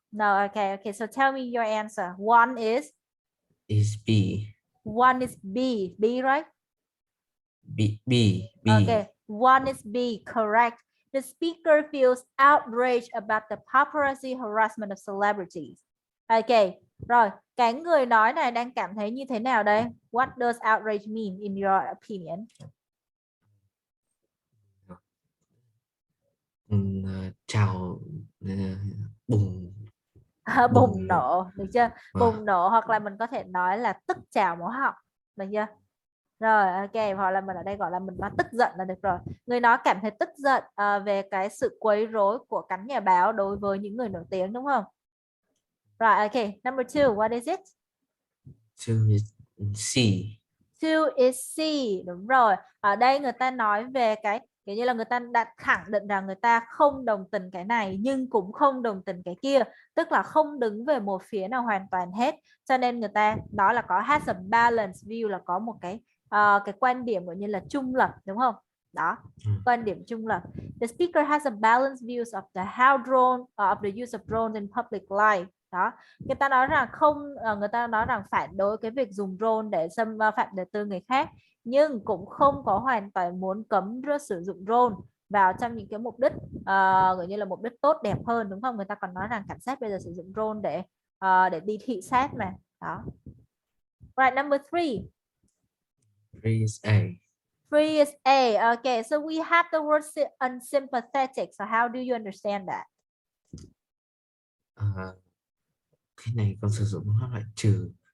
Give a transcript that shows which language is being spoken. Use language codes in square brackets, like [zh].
[en] No, okay. So tell me your answer. One is B. B, right? B. Okay, one is B, correct. The speaker feels outraged about the paparazzi harassment of celebrities. [vi] Okay, rồi, cái người nói này đang cảm thấy như thế nào đây? [en] What does outrage mean in your opinion? [vi] Chào bùng Bùng nộ, được chưa? Vâng. Bùng nộ, hoặc là mình có thể nói là tức trào máu họng, được chưa? Rồi, ok, hoặc là mình ở đây gọi là mình nói tức giận là được rồi. Người nói cảm thấy tức giận về cái sự quấy rối của cánh nhà báo đối với những người nổi tiếng, đúng không? [en] Rồi, ok, number 2, what is it? 2 is C. 2 is C, [vi] đúng rồi. Ở đây người ta nói về cái kiểu như là người ta đã khẳng định rằng người ta không đồng tình cái này nhưng cũng không đồng tình cái kia, tức là không đứng về một phía nào hoàn toàn hết, cho nên người ta nói là có [en] has a balanced view, [vi] là có một cái quan điểm gọi như là trung lập, đúng không? Đó, quan điểm trung lập. [en] The speaker has a balanced views of the how drone of the use of drones in public life. [vi] Đó, người ta nói rằng người ta nói rằng phản đối cái việc dùng drone để xâm phạm đời tư người khác, nhưng cũng không có hoàn toàn muốn cấm sử dụng drone vào trong những cái mục đích gọi như là mục đích tốt đẹp hơn, đúng không? Người ta còn nói rằng cảnh sát bây giờ sử dụng drone để đi thị sát mà. [en] Đó. Right, number 3. 3 is A. 3 is A. Okay, so we have the word unsympathetic. So how do you understand that? [vi] Cái này con sử dụng nó lại trừ.